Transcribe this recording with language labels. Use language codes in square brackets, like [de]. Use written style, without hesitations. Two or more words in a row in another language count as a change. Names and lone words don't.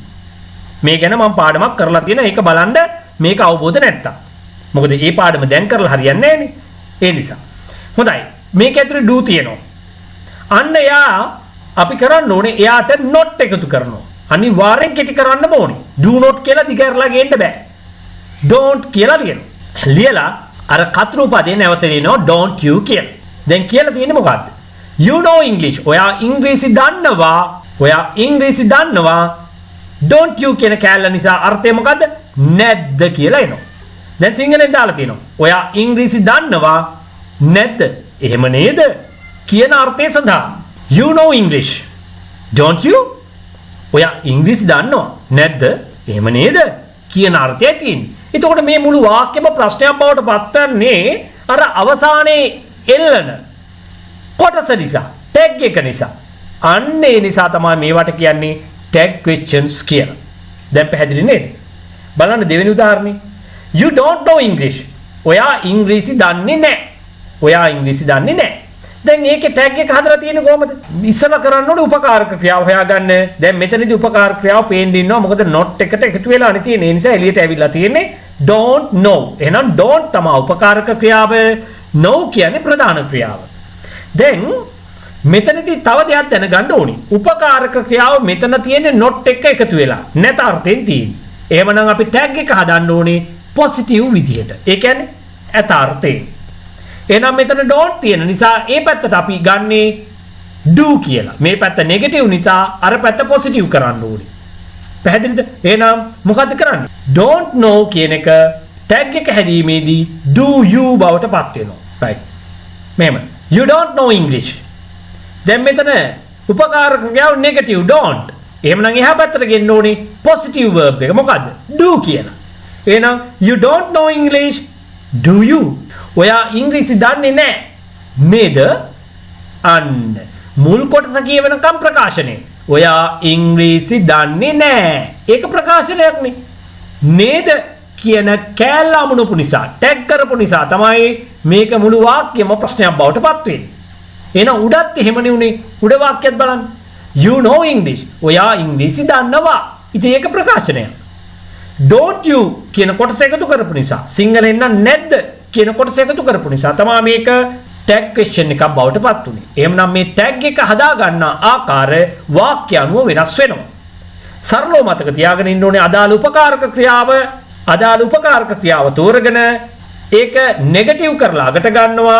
[si] මේ ගැන මම පාඩමක් කරලා තියෙනවා. ඒක බලන්න මේක අවබෝධ නැත්තම්. මොකද මේ පාඩම දැන් කරලා හරියන්නේ නැහැනේ. ඒ නිසා. හොඳයි. මේක ඇතුලේ do තියෙනවා. අන්න එයා අපි කරන්න ඕනේ එයාට not එකතු කරනවා. අනිවාර්යෙන් කෙටි කරන්න ඕනේ. do not කියලා දිගහැරලා ගේන්න බෑ. don't කියලා ලියනවා. ලියලා අර කතරු පදේ නැවත ලියනවා [en] don't you [si] කියලා. දැන් කියලා තියෙන්නේ මොකද්ද? [en] you know English. [si] ඔයා ඉංග්‍රීසි දන්නවා. ඔයා ඉංග්‍රීසි දන්නවා. [en] don't you [si] කියන කැලල නිසා අර්ථය මොකද්ද? නැද්ද කියලා එනවා. දැන් සිංහලෙන් දාලා තියෙනවා. ඔයා ඉංග්‍රීසි දන්නවා නැද්ද? එහෙම නේද? කියන අර්ථය සඳහා [en] you know English. don't you? [si] ඔයා ඉංග්‍රීසි දන්නවා නැද්ද? එහෙම නේද? කියන අර්ථයයි තියෙන්නේ. එතකොට මේ මුළු වාක්‍යෙම ප්‍රශ්නයක් බවට පත්වන්නේ අර අවසානයේ එල්ලන කොටස නිසා, ටැග් එක නිසා. අන්න ඒ නිසා තමයි මේවට කියන්නේ [en] tag questions [si] කියලා. දැන් පැහැදිලි නේද? බලන්න දෙවෙනි උදාහරණේ. [en] You don't know English. [si] ඔයා ඉංග්‍රීසි දන්නේ නැහැ. ඔයා ඉංග්‍රීසි දන්නේ නැහැ. දැන් ඒකේ ටැග් එක හදලා තියෙන්නේ කොහමද? ඉස්සලා කරන්න ඕනේ උපකාරක ක්‍රියාව හොයාගන්න. දැන් මෙතනදී උපකාරක ක්‍රියාව පේන්න ඉන්නවා. මොකද not එකට එකතු වෙලානේ තියෙන්නේ. ඒ නිසා එළියට ඇවිල්ලා තියෙන්නේ [en] don't know. [si] එහෙනම් don't තමයි උපකාරක ක්‍රියාව. know කියන්නේ ප්‍රධාන ක්‍රියාව. දැන් මෙතනදී තව දෙයක් දැනගන්න ඕනේ. උපකාරක ක්‍රියාව මෙතන තියෙන්නේ not එක එකතු වෙලා. නැත අර්ථයෙන් තියෙන්නේ. එහෙමනම් අපි ටැග් එක හදන්න ඕනේ positive විදිහට. ඒ කියන්නේ අර්ථයෙන්. එහෙනම් මෙතන don't තියෙන නිසා ඒ පැත්තට අපි ගන්නේ do කියලා. මේ පැත්ත negative නිසා අර පැත්ත positive කරන්න ඕනේ. පැහැදිලිද? එහෙනම් මොකද කරන්නේ? [en] don't know [si] කියන එක tag එක හැදීමේදී [en] do you [si] බවට පත් වෙනවා. right. මෙහෙම. [en] You don't know English. [si] දැන් මෙතන උපකාරක ක්‍රියාව negative don't. එහෙමනම් එහා පැත්තට ගෙන්න ඕනේ [en] positive verb [si] එක. මොකද්ද? do කියලා. [en] එහෙනම් you don't know English. do you? [si] ඔයා ඉංග්‍රීසි දන්නේ නැහැ නේද? අන්න මුල් කොටස කියවෙනකම් ප්‍රකාශනය. ඔයා ඉංග්‍රීසි දන්නේ නැහැ. ඒක ප්‍රකාශනයක් නේ. නේද කියන කෑල්ල අමුණපු නිසා, ටැග් කරපු නිසා තමයි මේක මුළු වාක්‍යෙම ප්‍රශ්නයක් බවට පත් වෙන්නේ. එහෙනම් උඩත් එහෙමනේ උනේ. උඩ වාක්‍යයත් බලන්න. [en] You know English. [si] ඔයා ඉංග්‍රීසි දන්නවා. ඉතින් ඒක ප්‍රකාශනයක්. [en] Don't you [si] කියන කොටස එකතු කරපු නිසා, සිංහලෙන් නම් නැද්ද කියන කොටස එකතු කරපු නිසා තමයි මේක [en] tag question [si] එකක් බවට පත් උනේ. එහෙනම් මේ ටැග් එක හදා ගන්න ආකාරය වාක්‍ය අනුව වෙනස් වෙනවා. සරලව මතක තියාගෙන ඉන්න ඕනේ අදාළ උපකාරක ක්‍රියාව තෝරගෙන ඒක නෙගටිව් කරලා අගට ගන්නවා.